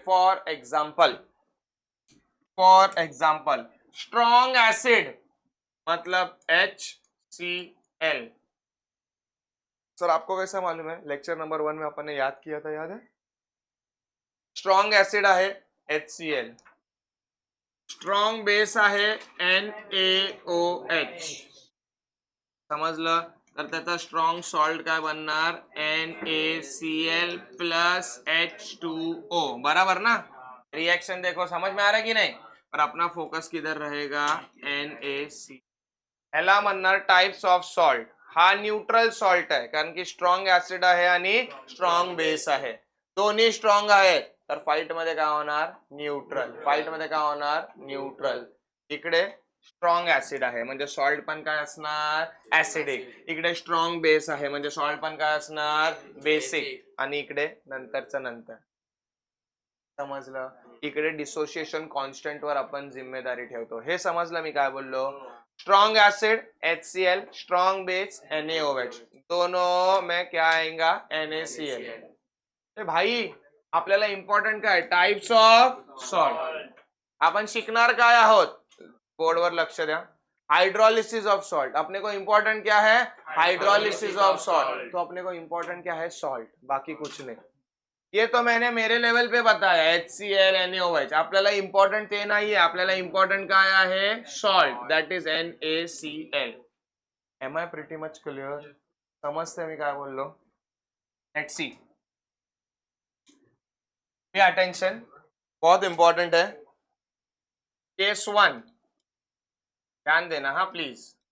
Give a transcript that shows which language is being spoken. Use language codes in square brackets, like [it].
[en] For example strong acid मतलब HCl. [hi] Sir आपको कैसा मालूम है? लेक्चर नंबर 1 में अपन ने याद किया था, याद है? [mr] स्ट्रॉन्ग एसिड आहे HCl, स्ट्रॉन्ग बेस आहे NaOH. समजलं? तर त्याचा स्ट्रॉन्ग सॉल्ट काय बनणार? NaCl plus H2O. [hi] बराबर ना? रिएक्शन देखो, समझ में आ रहा है कि नहीं? और अपना फोकस किधर रहेगा? NaC. [mr] ह्याला म्हणणार टाइप्स ऑफ सॉल्ट. हा न्यूट्रल सॉल्ट आहे, कारण की स्ट्रॉंग ऍसिड आहे आणि स्ट्रॉंग बेस आहे. दोन्ही स्ट्रॉंग आहेत, तर फाईट मध्ये काय होणार? न्यूट्रल. फाईट मध्ये काय होणार? न्यूट्रल. इकडे स्ट्रॉंग ऍसिड आहे म्हणजे सॉल्ट पण काय असणार? ऍसिडिक. इकडे स्ट्रॉंग बेस आहे म्हणजे सॉल्ट पण काय असणार? बेसिक. आणि इकडे नंतरचं नंतर. समजलं? इकडे डिसोसिएशन कॉन्स्टंट वर आपण जिम्मेदारी ठेवतो. हे समजलं मी काय बोललो? [hi] Strong acid HCl, strong base NaOH, दोनों में क्या आएगा? NaCl. [mr] भाई आपल्याला इम्पॉर्टंट काय? Types of salt. आपण शिकणार काय आहोत? बोर्डवर लक्ष द्या. [en] Hydrolysis of salt. [hi] अपने को इम्पोर्टेंट क्या है? Hydrolysis of salt. तो अपने को इम्पोर्टेंट क्या है? सॉल्ट, बाकी कुछ नहीं. ये तो मैंने मेरे लेवल पे बताया HCl NaOH. [mr] आपल्याला इम्पॉर्टंट ते नाहीये, आपल्याला इम्पॉर्टंट काय आहे? [en] Salt, that is NaCl. Am I pretty much clear? [mr] समजते मी काय बोललो? [en] Let's see. Pay attention, [hi] बहुत इंपॉर्टेंट है. केस 1 ध्यान देना हाँ प्लीज.